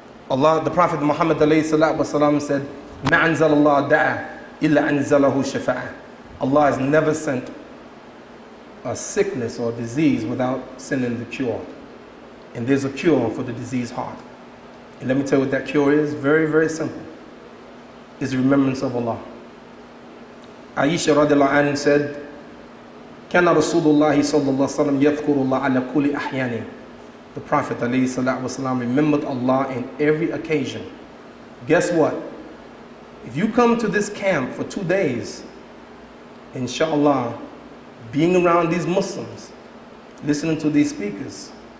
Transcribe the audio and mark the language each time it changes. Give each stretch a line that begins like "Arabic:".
English: Allah, the Prophet Muhammad ﷺ said,
Arabic: مَا أَنزَلَ اللَّهُ دَعَى إِلَّا أَنزَلَهُ شَفَاعًا.
English: Allah has never sent a sickness or disease without sending the cure. And there's a cure for the diseased heart. And let me tell you what that cure is. Very, very simple. It's the remembrance of Allah.
Arabic: Aisha radiallahu anha said, كَانَ رَسُولُ اللَّهِ صَلَّى اللَّهُ عَلَيْهِ وَسَلَّمَ يَذْكُرُ اللَّهَ عَلَى كُلِّ أَحْيَانِهِ.
English: The Prophet ﷺ remembered Allah in every occasion. Guess what? If you come to this camp for 2 days, inshallah, being around these Muslims, listening to these speakers,